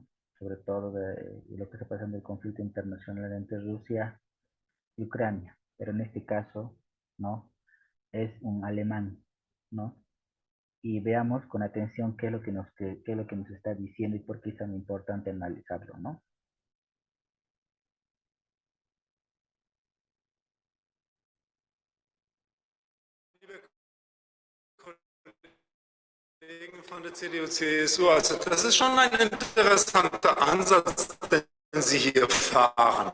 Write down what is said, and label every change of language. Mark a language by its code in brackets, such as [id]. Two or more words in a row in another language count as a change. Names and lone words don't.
[es] Sobre todo de lo que está pasando el conflicto internacional entre Rusia y Ucrania. Pero en este caso, ¿no? Es un alemán, ¿no? Y veamos con atención qué es lo que nos está diciendo y por qué es tan importante analizarlo, ¿no? [de] Kollegen von der CDU-CSU, also das ist schon ein interessanter Ansatz, den Sie hier fahren.